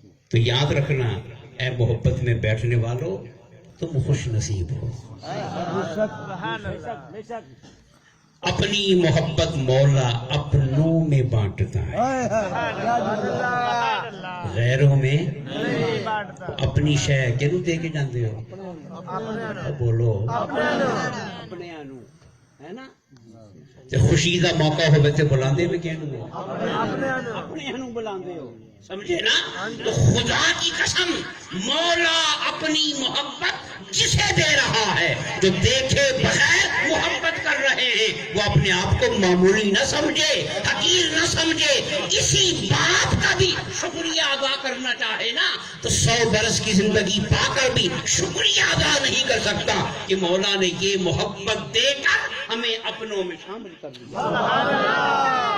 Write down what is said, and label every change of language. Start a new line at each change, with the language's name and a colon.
Urdu: تو یاد رکھنا، اے محبت میں بیٹھنے والوں، تم خوش نصیب ہو۔ اپنی محبت مولا اپنوں میں بانٹتا ہے، غیروں میں اپنی شے
Punjabi: کنوں دے کے جاندے ہو؟ بولو اپنے آنو ہے نا، تے خوشی دا موقع ہوئے تے بلاندے میں کہنوں اپنے ہنوں بلاندے ہو سمجھے نا.
Urdu: تو خدا کی قسم مولا اپنی محبت جسے دے رہا ہے, جو دیکھے بغیر محبت کر رہے ہیں, وہ اپنے آپ کو معمولی نہ سمجھے, حقیر نہ سمجھے. اسی بات کا بھی شکریہ ادا کرنا چاہے نا تو 100 برس کی زندگی پا کر بھی شکریہ ادا نہیں کر سکتا کہ مولا نے یہ محبت دے کر ہمیں اپنوں میں شامل کر دیا.